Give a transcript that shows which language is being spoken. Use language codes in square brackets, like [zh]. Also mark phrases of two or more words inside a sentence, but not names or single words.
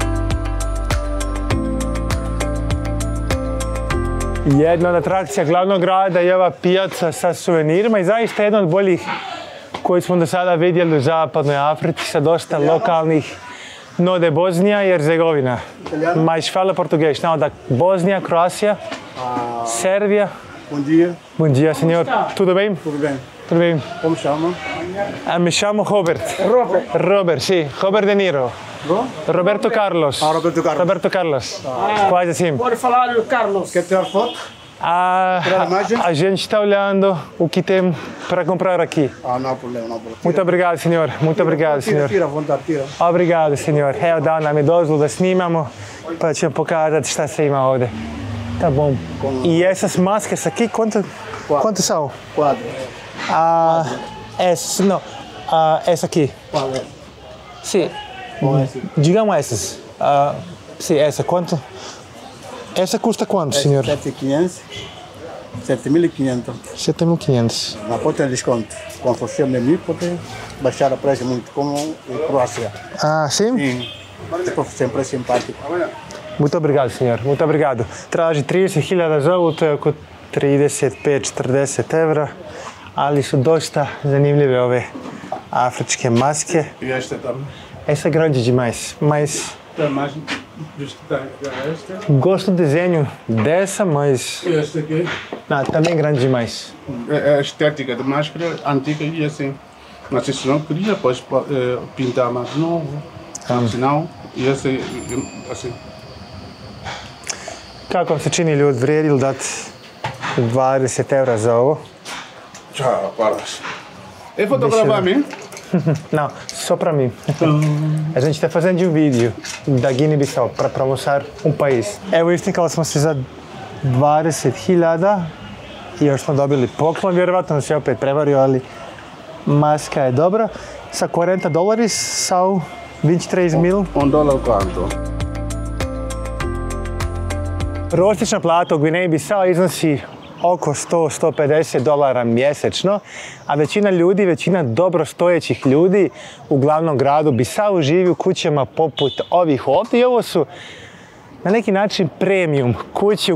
[bs] Jedna od atrakcija glavnog grada je ova pijaca sa suvenirima i zaista jedna od boljih koju smo do sada vidjeli u zapadnoj Africi sa dosta lokalnih node Bosnija i Herzegovina. [pt] Mais fala português, não, da Bósnia, Croácia, Sérvia. Bom dia. Bom dia, senhor. Tudo bem? Tudo bem. Tudo bem. Como chama? Me chamo Robert. Robert. Robert, sim. Robert De Niro. Roberto Carlos. Roberto Carlos. Roberto Carlos. Quase assim. Pode falar, Carlos. Quer tirar foto? A gente está olhando o que tem para comprar aqui. Não há problema, não há problema. Muito obrigado, senhor. Muito obrigado, senhor. Tira, vontade, tira. Obrigado, senhor. [bs] Evo, dao nam je dozvolu da snimamo, pa ćemo pokazati šta se ima ovdje. [pt] Tá bom. E essas máscaras aqui, quanto são? Quadro. Essas, não. Essa aqui. Qual é? Sim. Qual é esse? Digamos essas. Sim, essa, quanto? Essa custa quanto, senhor? 7.500. 7.500. 7.500. Mas pode ter desconto. Quando for seu menu, pode baixar o preço muito, como em Croácia. Sim? Sim. Depois sempre simpático. Muito obrigado, senhor. Muito obrigado. [bs] Traži 30.000 za ovu, to je oko 35-40 evra, ali su dosta zanimljive ove afričke maske. [pt] E esta também? Essa é grande demais, mas Está mais esta. gosto do desenho dessa, mas Esta aqui. não, também grande demais. É a estética da máscara antiga e assim. Mas se não queria, pode pintar mais novo. Senão, e assim. [bs] Kako vam se čini, ljudi, vrijedi li dati 20 evra za ovo? [pt] Tchau, palas. É fotografar mim? Não, só para mim. A gente está fazendo um vídeo da Guiné-Bissau para promocionar país. [bs] Evo, istikali smo se za 20.000 i još smo dobili poklon, vjerovatno se opet prevario, ali maska je dobra. [pt] Sa $40 são 23.000. $1 quanto? [bs] Prosječna plata u Gvineji-Bisao iznosi oko $100-150 mjesečno, a većina dobro stojećih ljudi u glavnom gradu Bisau živi u kućama poput ovih ovdje i ovo su na neki način premium kući.